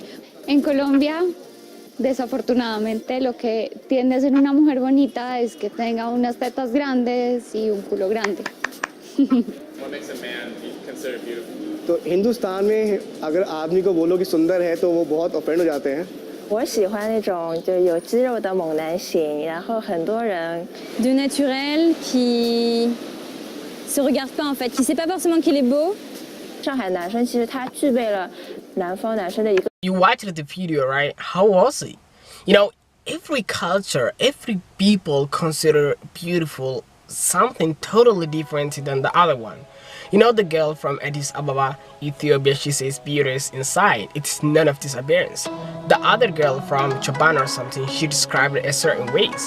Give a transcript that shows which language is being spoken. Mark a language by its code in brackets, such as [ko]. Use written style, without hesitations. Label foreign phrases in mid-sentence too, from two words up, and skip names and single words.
[es] En Colombia, desafortunadamente, lo que tiende a ser una mujer bonita es que tenga unas tetas grandes y un culo grande. [en] What makes a man be considered beautiful? [hi] तो हिंदुस्तान में अगर आदमी को बोलो कि सुंदर है तो वो बहुत ऑफेंड हो जाते हैं [zh] 我喜欢那种就有肌肉的猛男型，然后很多人 [fr] De naturel, qui se regarde pas en fait, qui sait pas forcément qu'il est beau. [zh] 上海男生其实他具备了南方男生的一个。 [en] You watched the video, right? How was it? You know, every culture, every people consider beautiful something totally different than the other one. You know the girl from Addis Ababa, Ethiopia, she says beauty is inside. It's none of this appearance. The other girl from Japan or something, she described it as certain ways.